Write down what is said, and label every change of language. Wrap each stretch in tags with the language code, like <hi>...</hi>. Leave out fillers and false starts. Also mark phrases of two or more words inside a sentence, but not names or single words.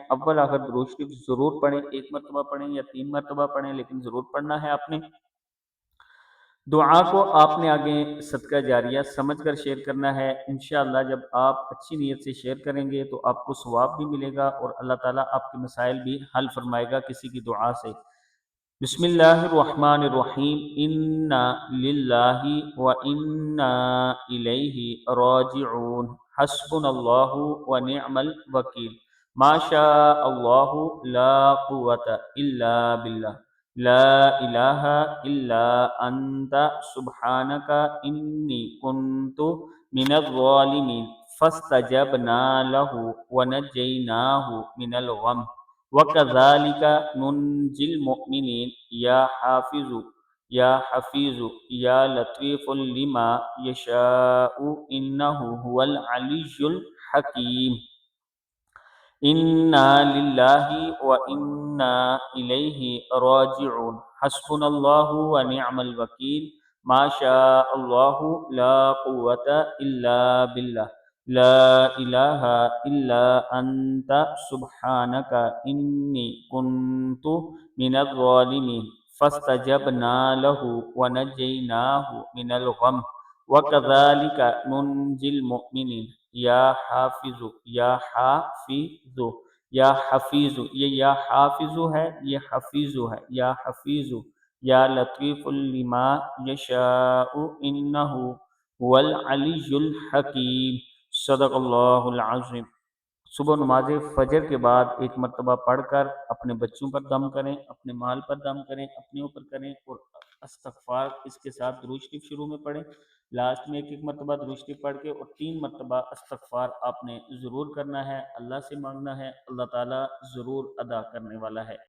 <ur>اول آخر درود شریف ضرور پڑھیں، ایک مرتبہ پڑھیں یا 3 مرتبہ پڑھیں، لیکن ضرور پڑھنا ہے آپ نے. دعا کو آپ نے آگے صدقہ جاریہ سمجھ کر شیئر کرنا ہے.</ur> <ar>إن شاء الله</ar> <ur>جب آپ اچھی نیت سے شیئر کریں گے تو آپ کو ثواب بھی ملے گا اور اللہ تعالیٰ آپ کے مسائل بھی حل فرمائے گا کسی کی دعا سے.</ur> <ar>بسم الله الرحمن الرحيم. إنا لله وإنا إليه راجعون. حسبنا الله ونعم الوكيل. ما شاء الله لا قوة إلا بالله. لا إله إلا أنت سبحانك إني كنت من الظالمين. فاستجبنا له ونجيناه من الغم وكذلك ننجي المؤمنين. يا حافظ يا حفيظ يا لطيفا لما يشاء إنه هو العلي الحكيم. إنا لله وإنا إليه راجعون. حسبنا الله ونعم الوكيل. ما شاء الله لا قوة إلا بالله. لا إله إلا أنت سبحانك إني كنت من الظالمين. فاستجبنا له ونجيناه من الغم وكذلك ننجي المؤمنين. يا حافظ يا حافظ يا حفيظ,</ar> <ur>یہ یا حافظ ہے، یہ حفیظ ہے.</ur> <ar>يا حفيظ يا لطيفا لما يشاء إنه هو العلي الحكيم. صدق الله العظيم.</ar> <ur>صبح نماز فجر کے بعد ایک مرتبہ پڑھ کر اپنے بچوں پر دم کریں، اپنے مال پر دم کریں، اپنے اوپر کریں اور استغفار اس کے ساتھ درود شریف شروع میں پڑھیں. لاسٹ میں ایک مرتبہ درود شریف پڑھ کے اور 3 مرتبہ استغفار آپ نے ضرور کرنا ہے، اللہ سے مانگنا ہے، اللہ تعالیٰ ضرور ادا کرنے والا ہے.</ur>